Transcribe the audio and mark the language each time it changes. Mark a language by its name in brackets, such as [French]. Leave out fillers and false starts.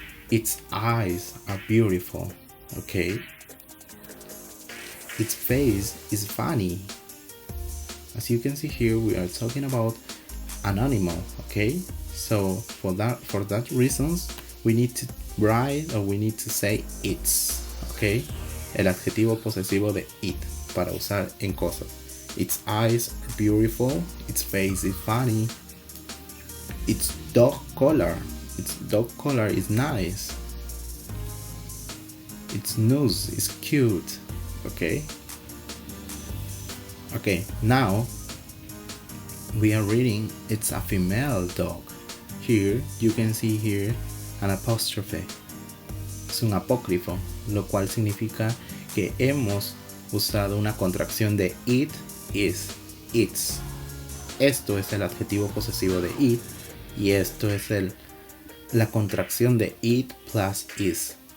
[English] Its eyes are beautiful. Okay. Its face is funny. As you can see here, we are talking about an animal. Okay. So for that reasons, we need to write, or we need to say its. Okay. [Spanish] El adjetivo posesivo de it para usar en cosas. [English] Its eyes are beautiful. Its face is funny. Its dog collar is nice. Its nose is cute. Okay. Now we are reading it's a female dog. Here you can see here an apostrophe. [Spanish] Es un apócrifo, lo cual significa que hemos usado una contracción de it is, its. Esto es el adjetivo posesivo de it, y esto es la contracción de it plus is.